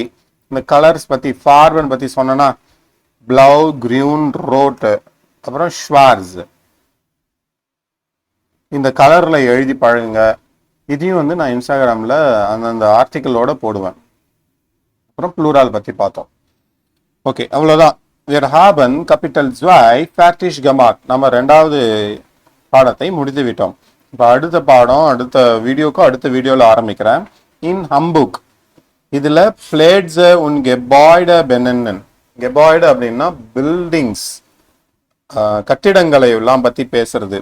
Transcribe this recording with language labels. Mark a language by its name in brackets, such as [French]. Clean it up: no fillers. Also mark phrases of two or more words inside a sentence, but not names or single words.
[Tamil] இந்த கலர்ஸ் பற்றி ஃபார்வன் பற்றி சொன்னேன்னா [German] blau, grün, rot, [Tamil] அப்புறம் ஷ்வார்ஸ். இந்த கலர்ல எழுதி பழகுங்க. இதையும் வந்து நான் இன்ஸ்டாகிராம்ல அந்தந்த ஆர்டிக்கிளோட போடுவேன். அப்புறம் ப்ளூரால் பத்தி பார்த்தோம். ஓகே, அவ்வளவுதான். [German] Wir haben Kapitel 2 fertig gemacht. [Tamil] நம்ம 2வது பாடத்தை முடித்து விட்டோம். இப்போ அடுத்த பாடம் அடுத்த வீடியோல ஆரம்பிக்கிறேன். [German] in Hamburg இதுல Plätze und Gebäude benennen. [Tamil] கெபாய்டு அப்படின்னா பில்டிங்ஸ், கட்டிடங்களை எல்லாம் பத்தி பேசுறது.